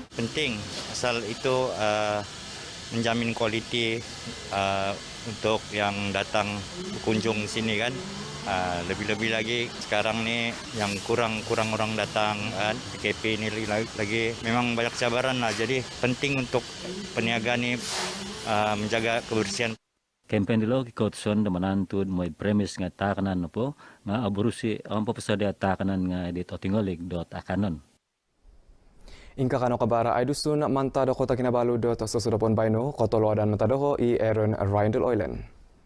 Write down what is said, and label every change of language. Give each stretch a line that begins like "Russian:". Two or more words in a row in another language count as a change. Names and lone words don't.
Malay: Penting asal itu menjamin kualiti untuk yang datang berkunjung sini kan. Lebih-lebih lagi sekarang nih yang kurang orang datang kan, PKP ini lagi memang banyak cabaran lah. Jadi penting untuk peniaga nih menjaga kebersihan.
Central Dusun: Campaign dilo kikotson da manantud moy premis nga takanan po nga aburusi ang papasadya takanan nga edit otingolig.akanon. Ingka kano kabara ay dusun manta do Kota Kinabalu do sosodopon baino kotolo dan matadoho i Aaron Ryan del Oilen.